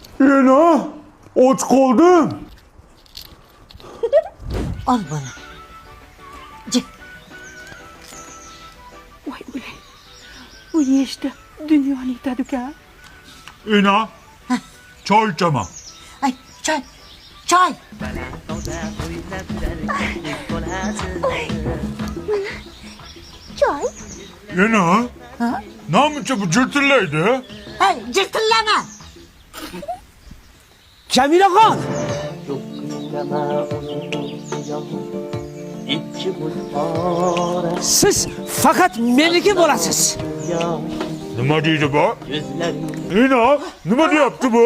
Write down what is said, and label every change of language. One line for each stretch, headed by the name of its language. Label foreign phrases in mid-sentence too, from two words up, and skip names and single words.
Uzbek: Ena, och qoldim.
Turkish: Al bana. Gel.
Uzbek: Voy o'lay. Bu yeyishda dunyoni yetadi uka. Ena, choy ichaman.
Turkish: Ay, çay. Çay. Çay.
Uzbek: Ena, namuncha bu jirtillaydi?
Turkish: Ay, cırtırlama.
Uzbek: Jamilaxon! Siz faqat meniki bo'lasiz. Nima deydi bu? Ena, nima deyapti bu?